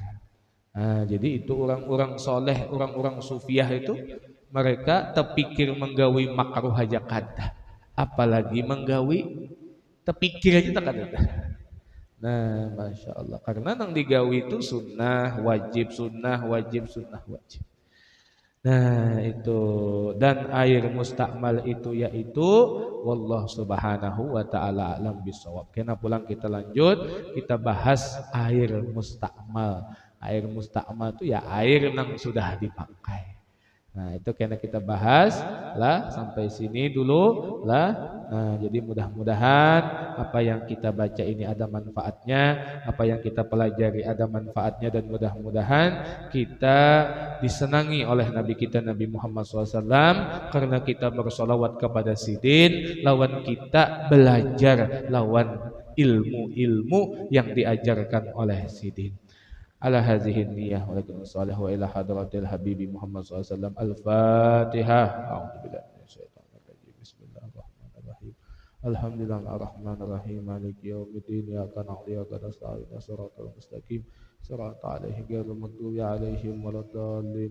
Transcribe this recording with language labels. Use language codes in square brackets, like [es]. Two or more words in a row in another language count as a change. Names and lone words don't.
[bjn] Nah, jadi itu orang-orang soleh, orang-orang sufiah itu mereka terpikir menggawi makruh aja kada. Apalagi menggawi terpikir aja tak kada. [ar] Nah, ما شاء الله. [bjn] Karena nang digawi itu sunnah, wajib, sunnah, wajib, sunnah, wajib. Nah, itu. Dan air mustakmal itu yaitu [ar] والله سبحانه وتعالى أعلم بالصواب. [bjn] Kena pulang kita lanjut, kita bahas air mustakmal. Air mustakmal itu ya air yang sudah dipakai. Nah, itu kena kita bahas lah sampai sini dulu lah. Nah, jadi mudah-mudahan apa yang kita baca ini ada manfaatnya, apa yang kita pelajari ada manfaatnya, dan mudah-mudahan kita disenangi oleh Nabi kita Nabi Muhammad SAW karena kita bersolawat kepada Sidin, lawan kita belajar lawan ilmu-ilmu yang diajarkan oleh Sidin. [ar] على هذه النية ولكم صالح وإلى حضرة الحبيب محمد SAW. Al-Fatihah. أعوذ بالله من الشيطان الرجيم. بسم الله الرحمن الرحيم. الحمد لله الرحمن الرحيم. مالك يوم الدين. إياك نعبد وإياك نستعين. صراط المستقيم. صراط الذين غير المغضوب عليهم ولا الضالين.